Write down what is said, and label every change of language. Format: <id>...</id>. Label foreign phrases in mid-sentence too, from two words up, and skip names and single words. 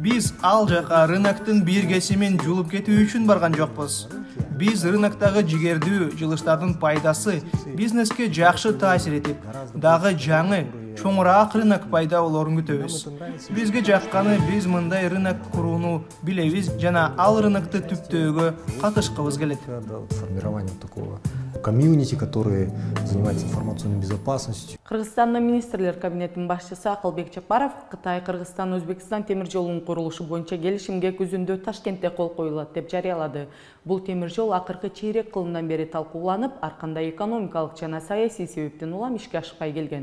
<ky>Биз ал жака рыноктун бир кесимин жулуп кетүү үчүн барган жокпуз. Биз рыноктагы жигердүү жылыштардын пайдасы бизнеске жакшы таасир этип, дагы жаңы, чоңураак рынок пайда болорун күтөбүз. Бизге жакканы биз мындай рынок курууну билебиз жана ал рынокты түптөөгө катышкыбыз келет.</ky> <ru>Формирование такого комьюнити, который занимается информационной безопасностью.</ru> <ky>Кыргызстандын министрлер кабинетинин башчысы Акылбек Жапаров Кытай, Кыргызстан, Өзбекстан темир жолунун курулушу боюнча келишимге күзүндө Ташкентте кол коюлат деп жарыялады. Бул темир жол акыркы чейрек кылымдан бери талкууланып, ар кандай экономикалык жана саясий себептен улам ишке ашпай келген.</ky>